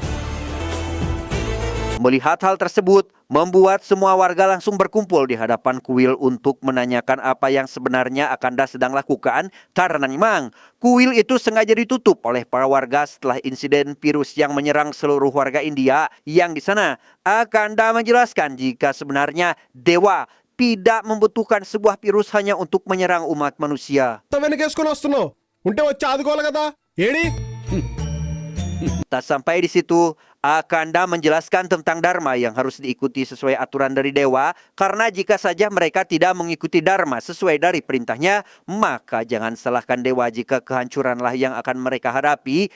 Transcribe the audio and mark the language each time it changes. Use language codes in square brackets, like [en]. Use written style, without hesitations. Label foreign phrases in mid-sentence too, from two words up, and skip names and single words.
[id] Melihat hal tersebut, membuat semua warga langsung berkumpul di hadapan kuil untuk menanyakan apa yang sebenarnya Akanda sedang lakukan. Karena memang kuil itu sengaja ditutup oleh para warga setelah insiden virus yang menyerang seluruh warga India. Yang di sana, Akanda menjelaskan jika sebenarnya dewa tidak membutuhkan sebuah virus hanya untuk menyerang umat manusia. [te] వెనకేసుకొని వస్తున్నావు ఉంటే వచ్చి ఆదుకోవాలి కదా ఏడి [id] Tak sampai di situ, Akanda menjelaskan tentang Dharma yang harus diikuti sesuai aturan dari dewa, karena jika saja mereka tidak mengikuti Dharma sesuai dari perintahnya, maka jangan salahkan dewa jika kehancuranlah yang akan mereka hadapi.